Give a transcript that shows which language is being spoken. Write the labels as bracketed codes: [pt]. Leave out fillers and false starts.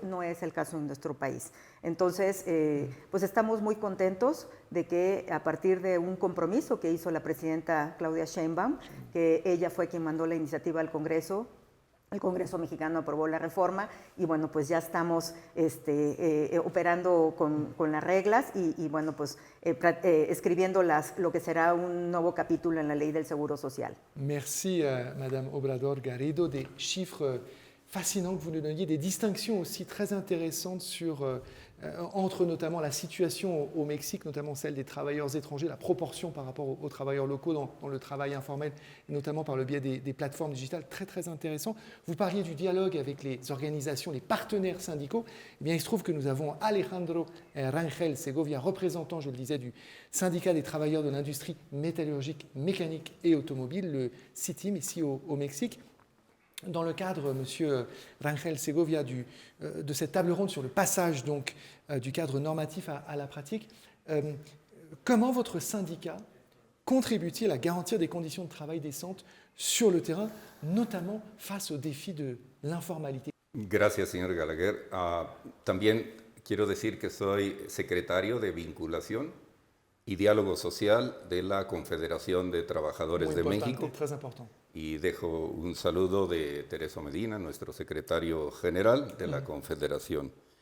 [es] No es el caso en nuestro país. Entonces, pues estamos muy contentos de que a partir de un compromiso que hizo la presidenta Claudia Sheinbaum, que ella fue quien mandó la iniciativa al Congreso. El Congreso mexicano aprobó la reforma y bueno, pues ya estamos operando con las reglas y bueno, pues escribiendo lo que será un nuevo capítulo en la ley del Seguro Social. [fr] Merci Madame Obrador Garrido, des chiffres fascinants que vous nous donniez, des distinctions aussi très intéressantes entre notamment la situation au Mexique, notamment celle des travailleurs étrangers, la proportion par rapport aux travailleurs locaux dans le travail informel, et notamment par le biais des plateformes digitales, très très intéressant. Vous parliez du dialogue avec les organisations, les partenaires syndicaux. Eh bien, il se trouve que nous avons Alejandro Rangel Segovia, représentant, je le disais, du syndicat des travailleurs de l'industrie métallurgique, mécanique et automobile, le CITIM, ici au Mexique. Dans le cadre, Monsieur Rangel Segovia, de cette table ronde sur le passage donc, du cadre normatif à la pratique, comment votre syndicat contribue-t-il à garantir des conditions de travail décentes sur le terrain, notamment face au défi de l'informalité? [es] Gracias, señor Gallagher. También quiero decir que soy secretario de vinculación y diálogo social de la Confederación de Trabajadores de México. [fr] Très important. [es] Y dejo un saludo de Tereso Medina, nuestro secretario general de la Confederación.